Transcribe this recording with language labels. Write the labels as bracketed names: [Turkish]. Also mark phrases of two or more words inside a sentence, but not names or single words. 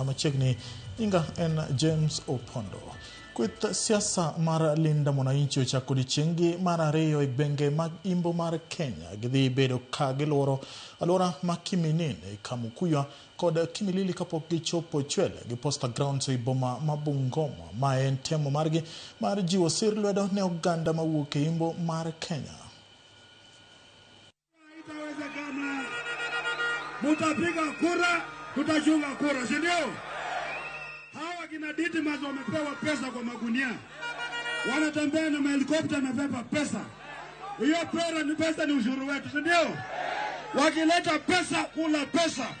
[Luo (Kenya and Tanzania)] Machigni inga en James Opondo. Kweth siasa mar Linda Mwananchi ochako odiechieng' mar ariyo e gwenge mag Imbo mar Kenya. Gidhi bedo ka gilworo alwora ma Kiminini, Kamukuya kod Kimilili kapok gichopo Chwele gi Posta Grounds e boma ma Bungoma. Ma en temo margi mar jiwo sir lwedo ne oganda mawuok e Imbo mar Kenya. [Swahili] Mutapiga kura, tutachunga kura, si ndio? Hawa kina Didmus wamepewa pesa kwa magunia. Wanatembea na helikopta wamebeba pesa. Hiyo pesa ni ushuru wetu, si ndio? Wakileta pesa, kula pesa.